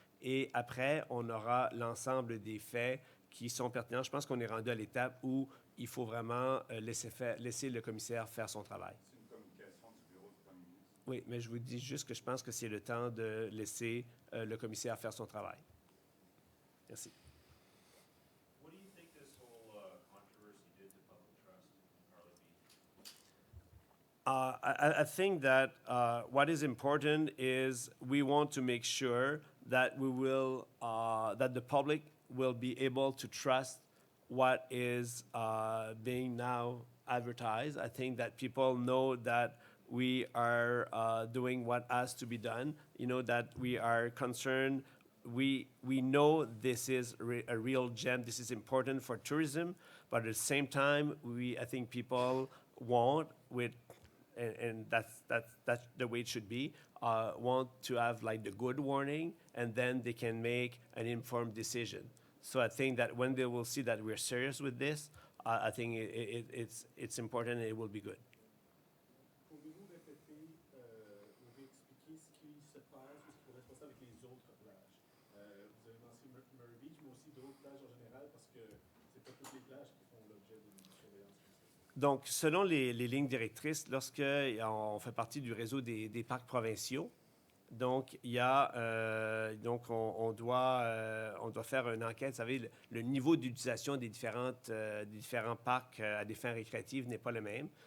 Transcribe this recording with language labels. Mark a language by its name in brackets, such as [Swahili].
[French] Et après, on aura l'ensemble des faits qui sont pertinents. Je pense qu'on est rendu à l'étape où il faut vraiment laisser le commissaire faire son travail. C'est une communication du bureau du premier ministre. Oui, mais je vous dis juste que je pense que c'est le temps de laisser le commissaire faire son travail. Merci. [English] What do you think this whole controversy did to public trust in Parley Beach? I think that what is important is we want to make sure that that the public will be able to trust what is being now advertised. I think that people know that we are doing what has to be done. You know, that we are concerned. We know this is a real gem. This is important for tourism, but at the same time, I think people want and that's the way it should be. Want to have like the good warning, and then they can make an informed decision. So I think that when they will see that we're serious with this, I think it's important and it will be good. [French] Pouvez-vous répéter ou réexpliquer ce qui se passe ou ce qui pourrait se passer avec les autres plages? Vous avez mentionné Murray Beach, mais aussi d'autres plages en général, parce que c'est pas toutes les plages qui font l'objet d'une surveillance comme ça. Donc, selon les lignes directrices, lorsqu'on fait partie du réseau des parcs provinciaux, donc on doit faire une enquête. Vous savez, le niveau d'utilisation des différents parcs à des fins récréatives n'est pas le même.